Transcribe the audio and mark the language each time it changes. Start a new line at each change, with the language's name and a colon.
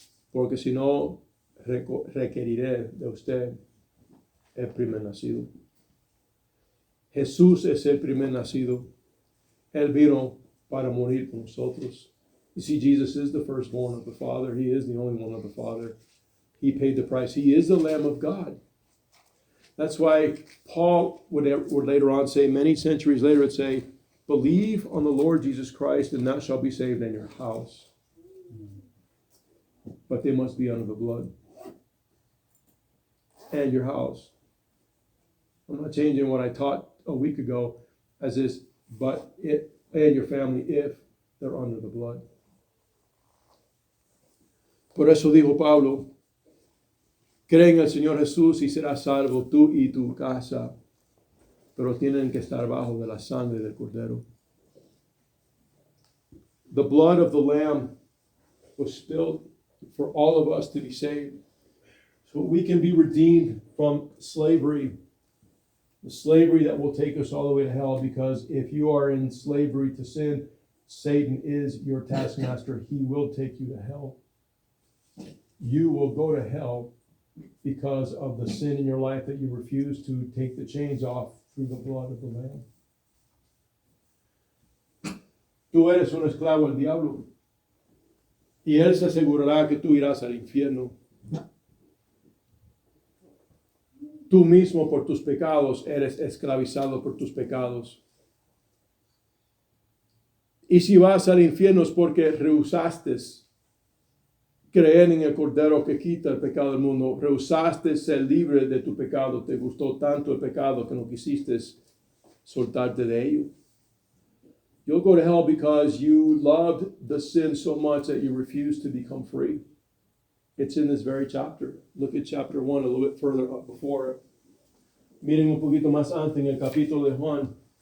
Spanish: Porque si no, requeriré de usted el primer nacido. Jesús es el primer nacido. Él vino para morir por nosotros.
English: You see, Jesus is the firstborn of the Father. He is the only one of the Father. He paid the price. He is the Lamb of God. That's why Paul would later on say, many centuries later, would say, believe on the Lord Jesus Christ and thou shalt be saved in your house. But they must be under the blood. And your house. I'm not changing what I taught a week ago as this, but it and your family if they're under the blood.
Spanish: Por eso dijo Pablo, cree en el Señor Jesús y serás salvo tú y tu casa, pero tienen que estar bajo de la sangre del Cordero.
English: The blood of the Lamb was spilled for all of us to be saved, so we can be redeemed from slavery, the slavery that will take us all the way to hell, because if you are in slavery to sin, Satan is your taskmaster. He will take you to hell. You will go to hell because of the sin in your life that you refuse to take the chains off through the blood of the Lamb.
Spanish: Tú eres un esclavo del diablo y él se asegurará que tú irás al infierno. Tú mismo por tus pecados eres esclavizado por tus pecados. Y si vas al infierno es porque rehusaste creer en el Cordero que quita el pecado del mundo. Rehusaste ser libre de tu pecado. Te gustó tanto el pecado que no quisiste soltarte de ello.
English: You'll go to hell because you loved the sin so much that you refused to become free. It's in this very chapter. Look at chapter 1 a little bit further up before it.
Spanish: Miren un poquito más antes en el capítulo de Juan.